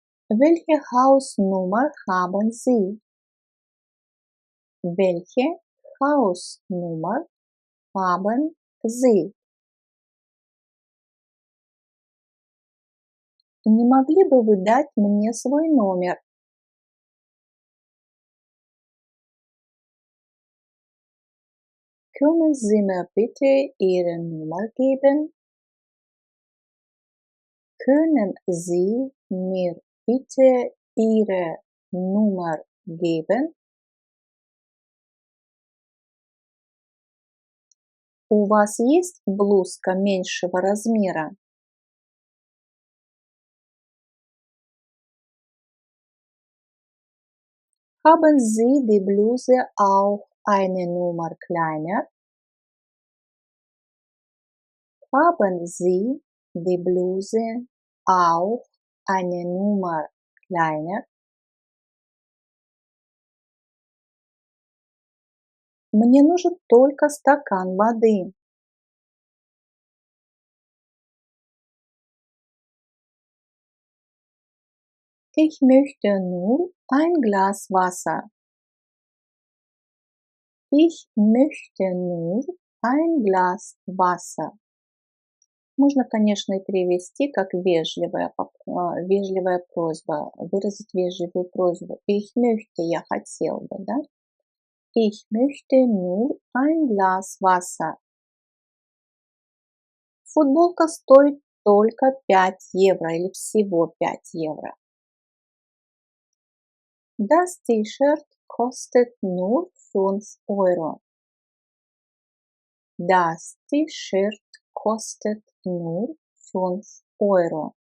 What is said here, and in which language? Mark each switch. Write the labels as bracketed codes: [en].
[de] Welche Hausnummer haben Sie? Welche Hausnummer haben Sie? [ru] Не могли бы вы дать мне свой номер? [de] Können Sie mir bitte Ihre Nummer geben? Können Sie mir bitte Ihre Nummer geben? [ru] У вас есть блузка меньшего размера? [de] Haben Sie die Bluse auch eine Nummer kleiner? Haben Sie die Bluse auch eine Nummer kleiner? [ru] Мне нужен только стакан воды. [de] Ich möchte nur ein Glas Wasser. Ich möchte nur ein Glas Wasser. [ru] Можно, конечно, и перевести как вежливая просьба, выразить вежливую просьбу. [de] Ich möchte, [ru] я хотел бы, да? [de] Ich möchte nur ein Glas Wasser. [ru] Футболка стоит только 5 евро или всего 5 евро. [de] Das T-Shirt kostet nur 5 Euro. Das T-Shirt kostet nur 5 Euro.